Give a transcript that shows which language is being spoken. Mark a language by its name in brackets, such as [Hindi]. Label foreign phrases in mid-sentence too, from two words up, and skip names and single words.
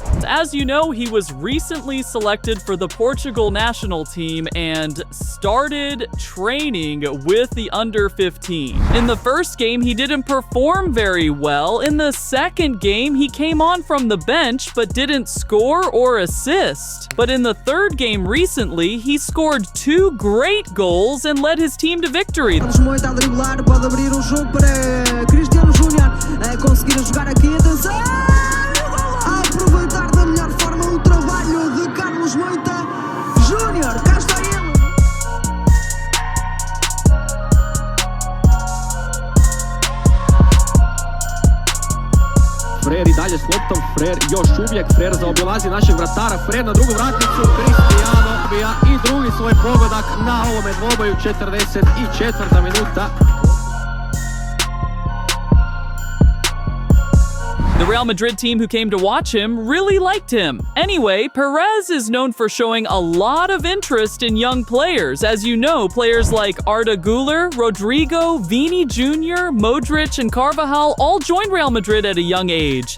[English] As you know, he was recently selected for the Portugal national team and started training with the under-15. In the first game, he didn't perform very well. In the second game, he came on from the bench but didn't score or assist. But in the third game recently, he scored 2 great goals and led his team to victory. [Portuguese] Pode abrir o jogo para Cristiano Ronaldo conseguir jogar aqui, atenção, a aproveitar da melhor forma o trabalho de Carlos Moita Júnior, cá está ele. [Croatian] Frer i dalje s loptom, Frer još uvijek, Frer zaobilazi našeg vratara, Frer na drugu vratnicu, Cristiano bija i drugi svoj pogodak na ovome dvoboju, 44. minuta. [English] The Real Madrid team who came to watch him really liked him. Anyway, Perez is known for showing a lot of interest in young players. As you know, players like Arda Güler, Rodrigo, Vini Jr., Modric, and Carvajal all joined Real Madrid at a young age.